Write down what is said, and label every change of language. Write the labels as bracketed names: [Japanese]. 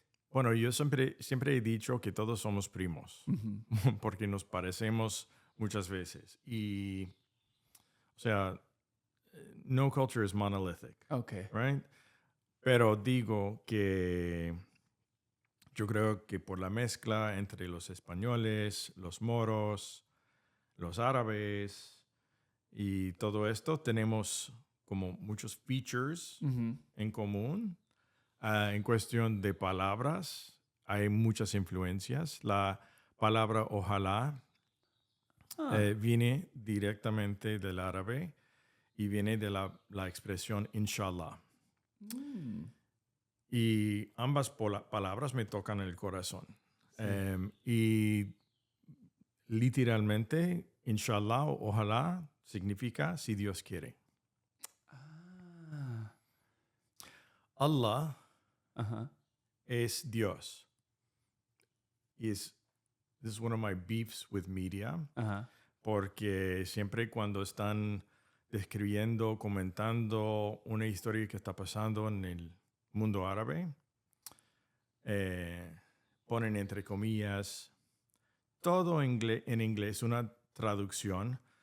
[Spanish] Bueno, yo siempre he dicho que todos somos primos, porque nos parecemos muchas veces. Y, o sea, [English] no culture is monolithic. Okay. Right? [Spanish] Pero digo que yo creo que por la mezcla entre los españoles, los moros, los árabes y todo esto, tenemos como muchos features en común. En cuestión de palabras, hay muchas influencias. La palabra ojalá viene directamente del árabe y viene de la expresión inshallah. Y ambas palabras me tocan el corazón. Sí. Y literalmente, inshallah o ojalá significa si Dios quiere. Allah es Dios. [English] This is one of my beefs with media. [Spanish] Porque siempre cuando están describiendo, comentando una historia que está pasando en el mundo árabe, ponen entre comillas todo en inglés, una traducción.